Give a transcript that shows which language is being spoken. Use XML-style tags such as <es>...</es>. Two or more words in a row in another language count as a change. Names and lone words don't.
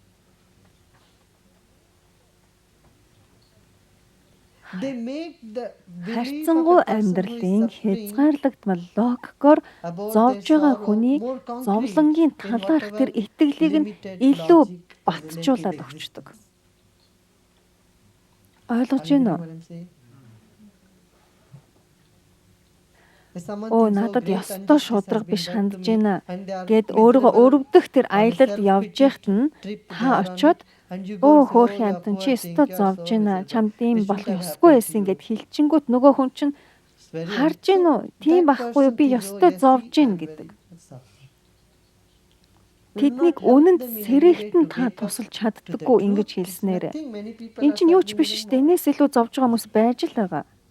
<mn>Харьцангуй амьдралын хязгаарлагдмал логикоор зовж байгаа хүний зовлонгийн талаарх тэр итгэлийг нь илүү батжуулаад өгчдөг. Ойлгож</mn> <en>Are you</en> <mn>байна</mn> <en>getting</en> <mn>уу?</mn> <en>what I'm saying? If someone Оо thinks, oh,</en> <mn>надад</mn> <en>great</en> <mn>ёстой</mn> <en>injustice has</en> <mn>шударга</mn> <en>been</en> <mn>биш</mn> <en>done to</en> <mn>хандж</mn> <en>me,</en> <mn>байна</mn> <en>and they are</en> <mn>гэд өөрийгөө</mn> <en>miserable</en> <mn>өрөвдөх тэр</mn> <en>or</en> <mn>аялалд явж яхад</mn> <en>self-pity</en> <mn>нь</mn> <en>trip they</en> <mn>та</mn> <en>are on</en> <mn>очиод</mn> <en>it, and you go өө and say, oh,</en> <mn>хөөх</mn> <en>you</en> <mn>ядан</mn> <en>poor</en> <mn>чи</mn> <en>thing,</en> <mn>ёстой</mn> <en>you are</en> <mn>зовж</mn> <en>so</en> <mn>байна.</mn> <en>miserable.</en> <mn>Чамд ийм</mn> <en>This</en> <mn>болох</mn> <en>shouldn't have</en> <mn>ёсгүй</mn> <en>happened to</en> <mn>байсан</mn> <en>you.</en> <mn>гэд хэлчихэнгүүт нөгөө хүн чинь</mn> <en>It's very</en> <mn>харж гин үү? Тийм байхгүй юу? Би ёстой зовж гин гэдэг. Тэднийг үнэнд сэрэгтэн та тусалж чаддаггүй ингэж хэлснээр. Эн чинь юу ч биш шүү дээ. Энээс илүү зовж байгаа хүмүүс байж л байгаа.</mn>